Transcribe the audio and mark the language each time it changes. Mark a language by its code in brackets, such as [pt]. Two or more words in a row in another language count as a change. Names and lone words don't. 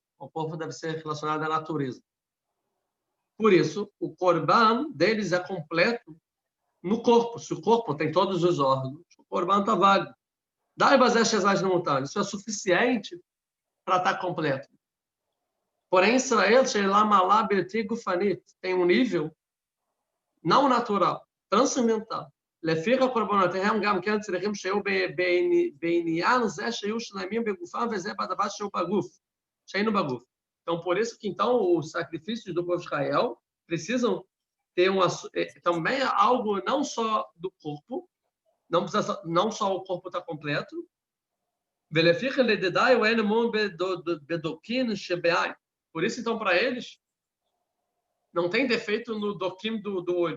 [pt] O corpo deve ser relacionado à natureza. Por isso, o Corban deles é completo no corpo. Se o corpo tem todos os órgãos, o Corban está válido. Isso é suficiente para estar completo. Porém, Israel, tem um nível não natural, transcendental. [he] לפי קורבנותיהם גם כן צריכים שיהיו בעניין זה שיהיו שלמים בגופם וזה בדבר שהוא בגוף, שהיינו בגוף. [pt] Então, por isso que então os sacrifícios do povo de Israel precisam ter também algo não só do corpo, não só o corpo está completo. Por isso, então, para eles, não tem defeito no doquim do olho.